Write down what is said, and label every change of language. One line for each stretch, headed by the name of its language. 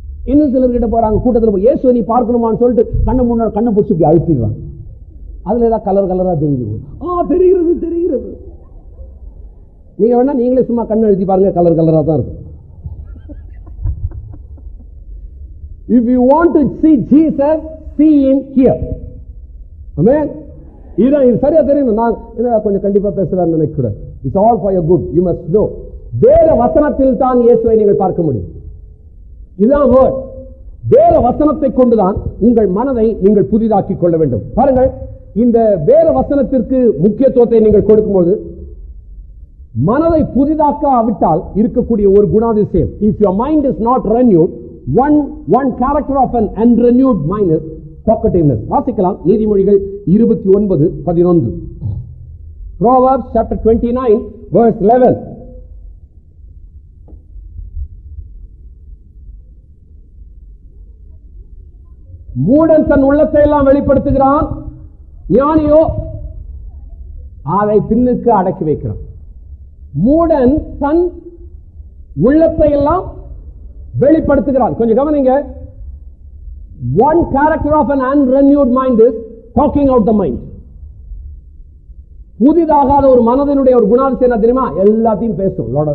Tamil: இன்னும் சிலர் கிட்ட போறாங்க, கூட்டத்தில் போய் இயேசுவை நீ பார்க்கணுமான்னு சொல்லிட்டு கண்ணை முன்னாடி கண்ணை பிடிச்சி இப்படி அழுத்திடுறாங்க. அதுல ஏதாவது கலர் கலரா தெரியுது. தெரிகிறது தெரிகிறது. நீங்க வேணா நீங்களே சும்மா கண்ணை அழுத்தி பாருங்க, கலர் கலரா தான் இருக்கும்.
English: If you want to see Jesus, see him here.
Tamil: Amen. இது சரியா தெரியும். நான் கொஞ்சம் கண்டிப்பா பேசுறேன்னு நினைக்க கூடாது.
English: It's all for your good. You must know.
Tamil: வேத வசனத்தில் தான் இயேசுவை நீங்கள் பார்க்க முடியும். இதுதான் வேர்ட். வேத வசனத்தை கொண்டுதான் உங்கள் மனதை நீங்கள் புதிதாக்கிக் கொள்ள வேண்டும். பாருங்கள், இந்த வேத வசனத்திற்கு முக்கியத்துவத்தை நீங்கள் கொடுக்கும்போது மனதை புதிதாக்காவிட்டால் இருக்கக்கூடிய ஒரு குணாதிசயம்,
English: if your mind is not renewed, one character of an unrenewed mind is talkativeness.
Tamil: வாசிக்கலாம் நீதிமொழிகள் 29:11.
English: Proverbs chapter 29 verse 11.
Tamil: மூடன் தன் உள்ளத்தை எல்லாம் வெளிப்படுத்துகிறான், ஞானியோ அதை பின்னுக்கு அடக்கி வைக்கிறான். மூடன் தன் உள்ளத்தை எல்லாம் வெளிப்படுத்துகிறான். கொஞ்சம் கவனிங்க.
English: One character of an unrenewed mind is talking out the mind.
Tamil: புதிதாகாத ஒரு மனதினுடைய ஒரு குணாதிசயம் என்ன தெரியுமா? எல்லாத்தையும் பேசும்.